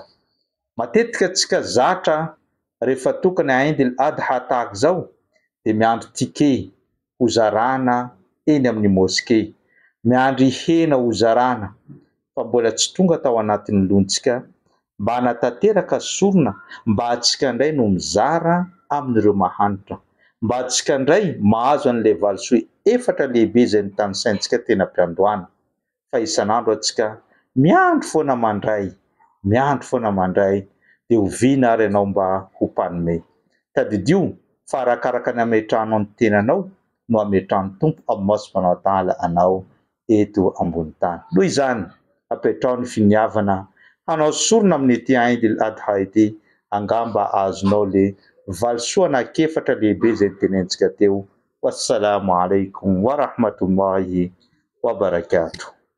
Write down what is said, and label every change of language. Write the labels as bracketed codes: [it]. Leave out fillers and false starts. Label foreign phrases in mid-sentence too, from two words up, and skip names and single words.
[mg] Matetika antsika zatra rehefa tokana Eid al-Adha tahaka izao dia miandry tike hozarana eny amin'ny moské, miandry hena hozarana, fa mbola tsy tonga tao anatin'ny lontsika mba hanatanteraka sorona mba antsika indray no mizara amin'ireo mahantra, mba antsika indray mahazo an'ilay valisoa efatra lehibe izay nitany saintsika teny am-piandohana. Fa isan'andro antsika miandry foana mandray, miandry foana mandray dia oviana ary ianao mba ho mpanome. Tadidio fa arakaraka ny hametranao ny tenanao no ametran'ny tompo Allah [ar] سبحانه وتعالى [mg] anao eto ambony tany. Noho izany apetrao ny finiavana hanao sorona amin'ity Eid al-Adha ity, angamba azonao le valisoa anakefatra lehibe zay tenentsika teo. [ar] والسلام عليكم ورحمة الله وبركاته.